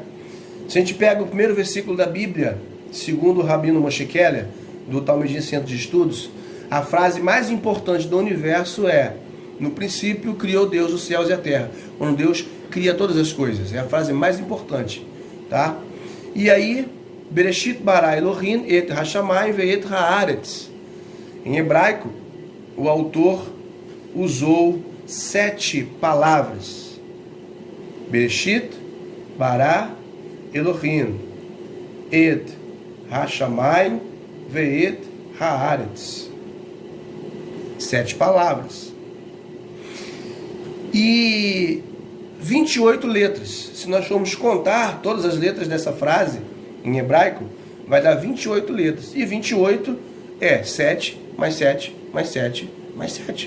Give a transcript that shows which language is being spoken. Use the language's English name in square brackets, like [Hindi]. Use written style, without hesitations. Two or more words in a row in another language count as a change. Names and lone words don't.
[Portuguese] Se a gente pega o primeiro versículo da Bíblia, segundo o Rabino Moshe Keller, do Talmudim Centro de Estudos, a frase mais importante do universo é: no princípio criou Deus os céus e a terra. Quando Deus cria todas as coisas, é a frase mais importante, tá? E aí, [Hebrew] בראשית ברא אלהים את השמים ואת הארץ. [Portuguese] Em hebraico, o autor usou 7 palavras. [Hebrew] בראשית ברא אלהים את השמים ואת הארץ. [Portuguese] 7 palavras. E 28 letras. Se nós formos contar todas as letras dessa frase em hebraico, vai dar 28 letras. E 28 é 7 mais 7 mais 7 mais 7.